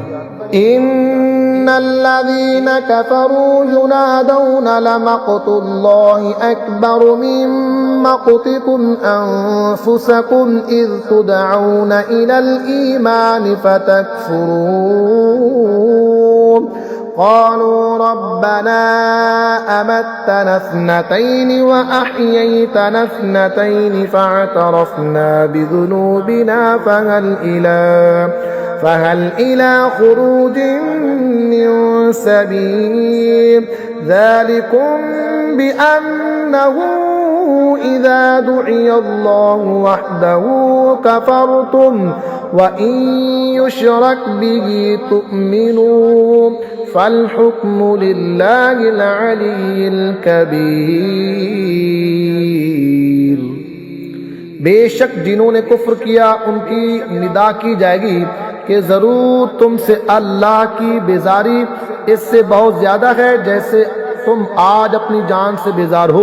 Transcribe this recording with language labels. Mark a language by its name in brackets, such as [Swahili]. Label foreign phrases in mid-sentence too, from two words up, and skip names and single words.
[Arabic] إن الذين كفروا ينادون لمقت الله أكبر من مقتكم أنفسكم إذ تدعون إلى الإيمان فتكفرون قالوا ربنا أمتنا اثنتين وأحييتنا اثنتين فاعترفنا بذنوبنا فهل إلى خروج من سبيل ذلكم بأنه إذا دعي الله وحده كفرتم وإن يشرك به تؤمنوا فالحكم لله العلي الكبير. [Hindi] बेशक जिन्होंने कुफ्र किया उनकी निदा की जाएगी कि ज़रूर तुमसे अल्लाह की बेजारी इससे बहुत ज़्यादा है जैसे तुम आज अपनी जान से बेजार हो।